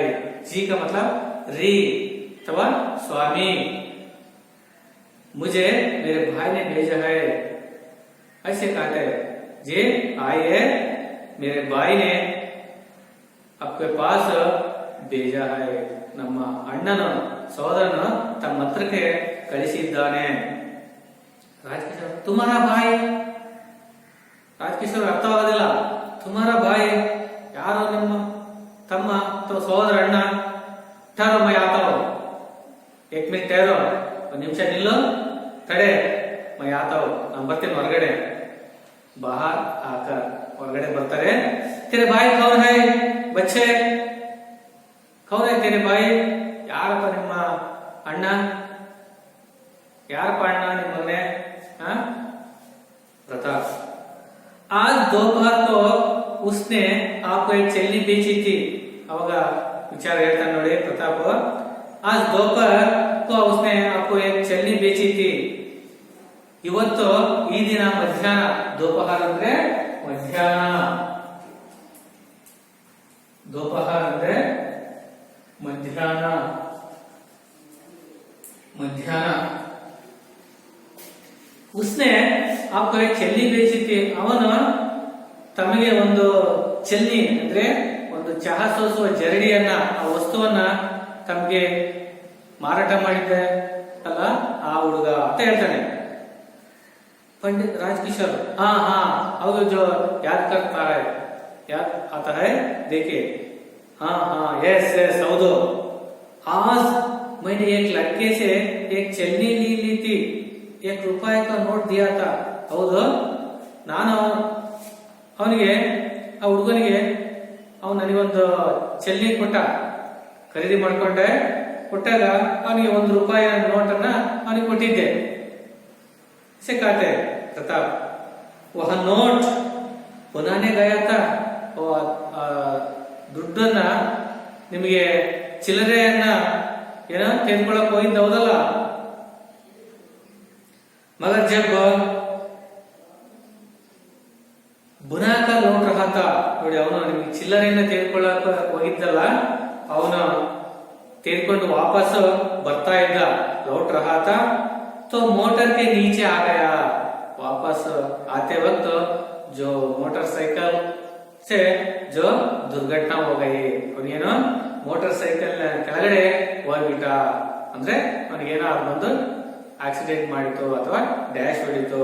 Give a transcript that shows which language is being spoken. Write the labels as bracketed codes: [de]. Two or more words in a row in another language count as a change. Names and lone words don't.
[hi] जी का मतलब री अथवा स्वामी, मुझे मेरे भाई ने भेजा है ऐसे कहते हैं. जी आइए, मेरे भाई ने आपके पास भेजा है, [kn] ನಮ್ಮ ಅಣ್ಣನು ಸೋದರನು ತಮ್ಮ ಹತ್ರಕ್ಕೆ ಕಳಿಸಿದ್ದಾನೆ. ರಾಜಕಿಶೋರ್ [hi] तुम्हारा भाई, [kn] ರಾಜಕಿಶೋರ್ ಅರ್ಥವಾಗೋದಿಲ್ಲ. [hi] तुम्हारा भाई [kn] ಯಾರು, ನಿಮ್ಮ ತಮ್ಮ ಅಥವಾ ಸೋದರ ಅಣ್ಣ? [hi] ठहरो मैं आता हूं, एक मिनट ठहरो, [kn] ಒಂದು ನಿಮಿಷ ನಿಲ್ಲು, ತಡೆ, [hi] मैं आता हूं, [kn] ನಾನು ಬರ್ತೀನಿ ಹೊರಗಡೆ. [hi] बाहर आकर [kn] ಹೊರಗಡೆ ಬರ್ತಾರೆ. [hi] तेरे भाई कौन है बच्चे, कौन है तेरे भाई, [kn] ಯಾರಪ್ಪ ನಿಮ್ಮ ಅಣ್ಣ, ಯಾರಪ್ಪ ಅಣ್ಣ ನಿಮ್ಮ ಮಗನೇ? [hi] प्रताप आज दोपहर को उसने आपको एक चेल्ली बेची थी. [kn] ಅವಾಗ विचार ಹೇಳ್ತಾನೆ ನೋಡಿ ಪ್ರತಾಪ್. [hi] आज दोपहर को उसने आपको एक चेल्ली बेची थी. [kn] ಇವತ್ತು ಈ ದಿನ ಮಧ್ಯಾಹ್ನ, दोपहर ಅಂದ್ರೆ ಮಧ್ಯಾಹ್ನ, दोपहर ಅಂದ್ರೆ ಮಧ್ಯಾಹ್ನ, [hi] उसने आपको एक चेल्ली बेची थी. [kn] ಅವನು ತಮಗೆ ಒಂದು ಚೆಲ್ಲಿ ಅಂದ್ರೆ ಒಂದು ಚಹಾ ಸೋಸುವ ಜರಡಿಯನ್ನ, ಆ ವಸ್ತುವನ್ನ ತಮಗೆ ಮಾರಾಟ ಮಾಡಿದ್ದೆ ಅಲ್ಲ ಆ ಹುಡುಗ ಅಂತ ಹೇಳ್ತಾನೆ. [hi] पंडित राजकिशोर हाँ अब जो याद करता है, याद आता है, देखिए हाँ यस सौदो, आज मैंने एक लड़के से एक चलनी ली थी, ₹1 का नोट दिया था. [kn] ಹೌದು, ನಾನು ಅವನಿಗೆ, ಆ ಹುಡುಗನಿಗೆ ಅವನು ನನಗೊಂದು ಚೆಲ್ಲಿ ಕೊಟ್ಟ, ಖರೀದಿ ಮಾಡ್ಕೊಂಡೆ. ಕೊಟ್ಟಾಗ ಅವನಿಗೆ ₹1 ನೋಟನ್ನ ಅವನಿಗೆ ಕೊಟ್ಟಿದ್ದೆ. [hi] कहते प्रताप वह नोट बनाने गया था, [kn] ದುಡ್ಡನ್ನ ನಿಮಗೆ ಚಿಲ್ಲರೆಯನ್ನ ಏನೋ ತೆಗೆದುಕೊಳ್ಳಕ್ಕೆ ಹೋಗಿದ್ದ, ಹೌದಲ್ಲ? [hi] मगर जब बुनाकर लौट रहा था, [kn] ನೋಡಿ ಅವನು ನಿಮಗೆ ಚಿಲ್ಲರೆಯನ್ನ ತೆಗೆದುಕೊಳ್ಳಕ್ಕೆ ಹೋಗಿದ್ದಲ್ಲ, ಅವನು ತೆಗೆದುಕೊಂಡು ವಾಪಸ್ ಬರ್ತಾ ಇದ್ದ, [hi] लौट रहा था तो मोटर के नीचे आ गया. वापस आते वक्त जो मोटरसाइकिल से जो दुर्घटना हो गई, और ये ना [kn] ಮೋಟಾರ್ ಸೈಕಲ್ ಕೆಳಗಡೆ ಹೋಗ್ಬಿಟ್ಟ ಅಂದ್ರೆ ಅವನಿಗೇನೋ ಬಂದು ಆಕ್ಸಿಡೆಂಟ್ ಮಾಡಿತು ಅಥವಾ ಡ್ಯಾಶ್ ಹೊಡಿತು.